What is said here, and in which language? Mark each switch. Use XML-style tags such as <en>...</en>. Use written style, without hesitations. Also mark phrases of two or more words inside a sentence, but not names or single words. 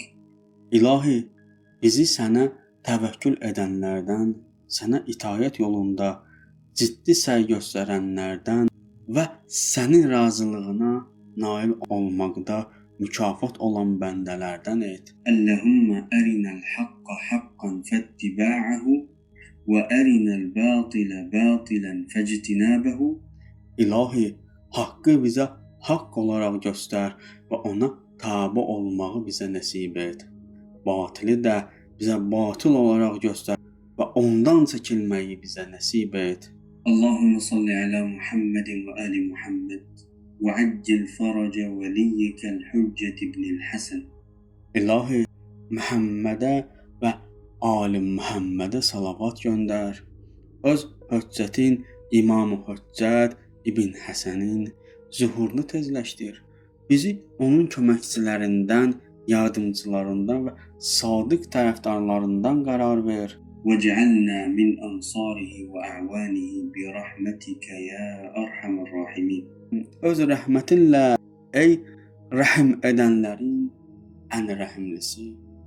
<az>İlahi, bizi sənə təvəkkül edənlərdən, sənə itayət yolunda ciddi səy göstərənlərdən və sənin razılığına nail olmaqda mükafat olan bəndələrdən et.</az> <ar>اللهم أرنا الحق حقا فاتبعه وأرنا الباطل باطلا فاجتنبه.</ar> <az>İlahi, haqqı bizə haqq olaraq göstər və ona tabe olmağı bizə nəsib et. Batili də bizə batıl olaraq göstər və ondan çəkilməyi bizə nəsib et.</az> <ar>اللهم صل على محمد وآل محمد وعجل فرج وليك الحجة ابن الحسن.</ar> <az>İlahi, Muhammedə və ali Muhammedə salavat göndər. Öz hüccətin İmam-ı Hüccət İbn Həsənin zuhurunu tezləşdir. Bizi onun köməkçilərindən, yardımcılarından və sadiq tərəfdarlarından qərar ver.</az> <ar>وَجَعَلْنَا مِنْ أَنْصَارِهِ وَأَعْوَانِهِ بِرَحْمَتِكَ يَا أَرْحَمَ الرَّاحِمِينَ.</ar> <az>Öz rəhmətinlə ey rəhim edənlərin ən rəhimlisi.</az>